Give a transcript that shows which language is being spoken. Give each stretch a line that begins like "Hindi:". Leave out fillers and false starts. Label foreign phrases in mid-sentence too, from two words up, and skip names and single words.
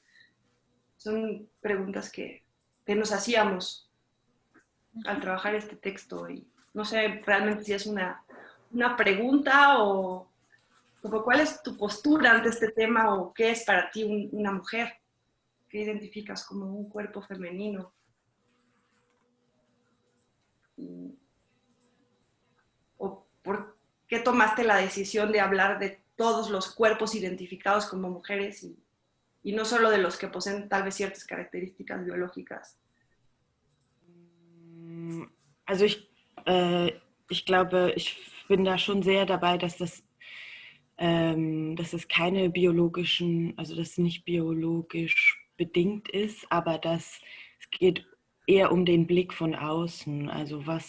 Spanish: Son preguntas que nos hacíamos al trabajar este texto y no sé realmente si es una pregunta o como cuál es tu postura ante este tema o qué es para ti una mujer, qué identificas como un cuerpo femenino. ¿O por qué tomaste la decisión de hablar de todos los cuerpos identificados como mujeres y no solo de los que poseen tal vez ciertas características biológicas?
German: Also ich glaube, ich bin da schon sehr dabei, dass das keine biologischen, also dass es nicht biologisch bedingt ist, aber dass es geht eher um den Blick von außen, also